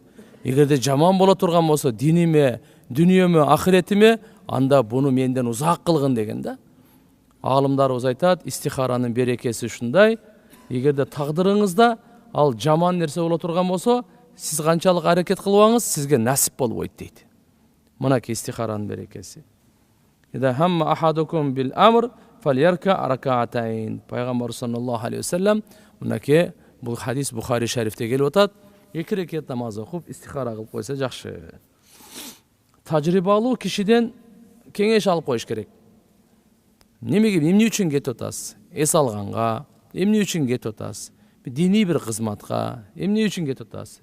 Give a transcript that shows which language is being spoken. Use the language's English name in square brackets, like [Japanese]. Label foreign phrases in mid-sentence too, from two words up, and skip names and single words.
[Kyrgyz] Эгерде жаман боло турган болсо, диниме, дүнүйөмө, ахиретиме, анда буну менден узак кылгын деген да. Алымдарыбыз айтат, истихаранын берекеси ушундай. Эгерде тагдырыңызда ал жаман нерсе боло турган болсо, сиз канчалык аракет кылбаңыз, сизге насип болбойт дейт. Мынакей истихаранын берекеси. [Arabic] إذا هم أحدكم بالأمر فليركع ركعتين. [Kyrgyz] Пайгамбар [Arabic] صلى الله عليه وسلم [Kyrgyz] мынакей бул хадис Бухари шарифте келип атат. 2 рекет намаз окуп истихара кылып койсо жакшы. Тажрыйбалуу кишиден кеңеш алып коюш керек. Эмне үчүн кетип атасыз? Эс алганга, эмне үчүн кетип атасыз? Диний бир кызматка, эмне үчүн кетип атасыз?